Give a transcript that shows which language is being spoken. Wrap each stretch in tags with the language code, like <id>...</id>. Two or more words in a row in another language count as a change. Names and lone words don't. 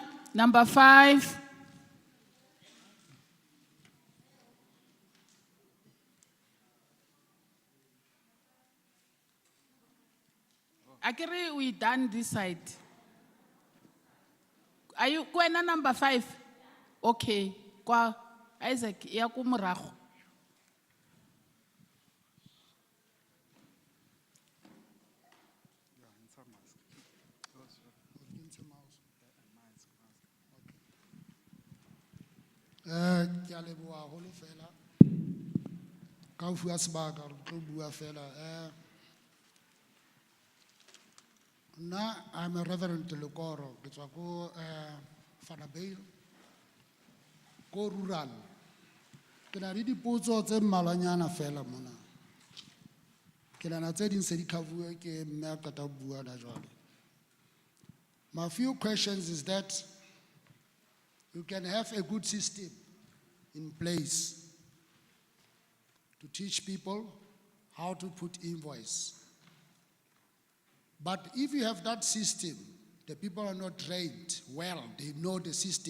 <en>Number 5. Akere, we done this side. Are you going number 5?</en> <st>Okay. Kwa Isaac, ya ku morago. Ke a leboha haholo fela. Ka ho fuwa sebaka re tlo bua fela. Nna,</st> <en>I'm a Reverend</en> <st>Lekoro, ke tswa ko Vanderbijl, ko rural. Ke na le dipotso tse mmalwanyana fela mona. Ke nahana tse ding se di cover-uwe ke mme a qeta ho bua hona jwale.</st> <en>My few questions is that you can have a good system in place to teach people how to put invoice. But if you have that system, the people are not trained well, they know the system.</en>